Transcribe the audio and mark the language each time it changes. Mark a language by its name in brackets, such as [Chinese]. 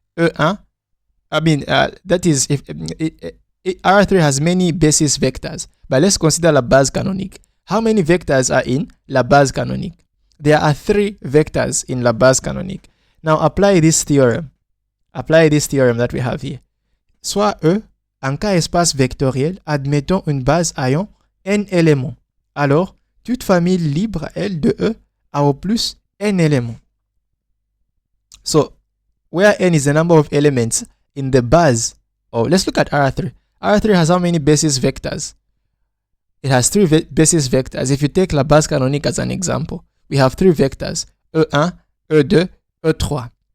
[English] E1, that is, if R3 has many basis vectors. But let's consider la base canonique. How many vectors are in la base canonique? There are 3 vectors in la base canonique. Now apply this theorem. Apply this theorem that we have here. [French] Soit E, en cas espace vectoriel, admettons une base ayant n éléments. Alors, toute famille libre, L de E, a au plus n éléments. [English] So, where n is the number of elements in the base, let's look at R3. R3 has how many basis vectors? It has 3 basis vectors. If you take la base canonique as an example, we have 3 vectors, E1, E2, E3.